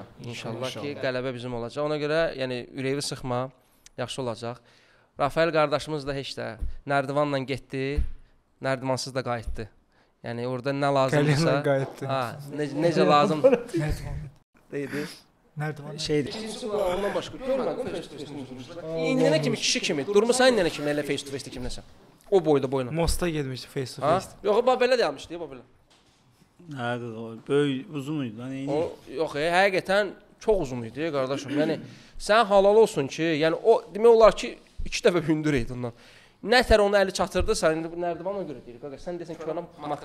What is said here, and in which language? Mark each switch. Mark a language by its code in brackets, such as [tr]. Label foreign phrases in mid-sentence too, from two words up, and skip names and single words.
[az] İnşallah ki, qələbə bizim olacaq. Ona görə, yəni ürəyi sıxma, yaxşı olacaq. Rafael qardaşımız da heç də nərdivanla getdi, nərdivansız da qayıtdı. Yəni orada nə lazımdırsa, ha, necə lazımdır. Deyildi. Nərdivan. Şeydir. Ondan başqa görmədim [en] face-to-face. [az] İndiyənə kimi kişi kimi, durmusan indiyənə kimi elə [en] face-to-face [az] kimləsən. O boyda boyla. Mosta getmişdi [en] face to face. [az] Yox, belə deyilmişdi, belə. Hə, böyük, uzun idi lan, eyni. Yox, həqiqətən çox uzun idi, qardaşım. Yəni sən halal olsun ki, yəni o demək olar ki, 2 dəfə hündür idi ondan. Nətər onu əli çatırdırsa, indi bu nərdivanla görə deyir. Qardaş, sən desən ki, ona matkası.